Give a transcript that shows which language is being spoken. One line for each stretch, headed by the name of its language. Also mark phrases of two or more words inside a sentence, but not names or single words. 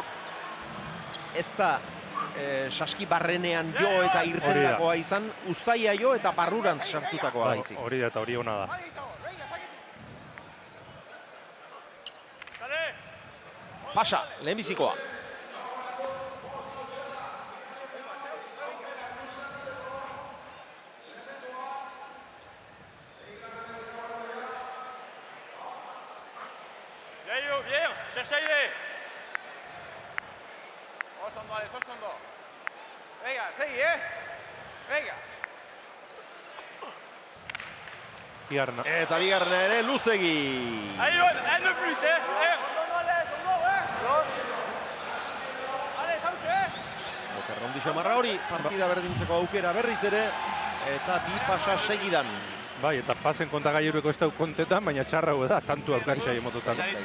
Basque: Ez da saski barrenean jo eta irtendakoa izan, uztaia jo eta barrurantz sartutakoa baizik. Hori da eta hori hona da. Pasa, lehenbizikoa.
French: Bien, cherche aire.
Basque: Osondo, Alex, osondo.
Spanish: Venga, segui, Venga.
Basque: Bigarna. Eta bigarna ere luzegi.
French: Allez, un de plus, Osondo, Alex, Allez, hauze,
Basque: Okerrondi xamarra hori, partida berdintzeko aukera berriz ere, eta bi pasa segidan. Bai, eta pasen kontagailueko ez dau kontetan, baina txarra da, tantu Aurkarizai emototan.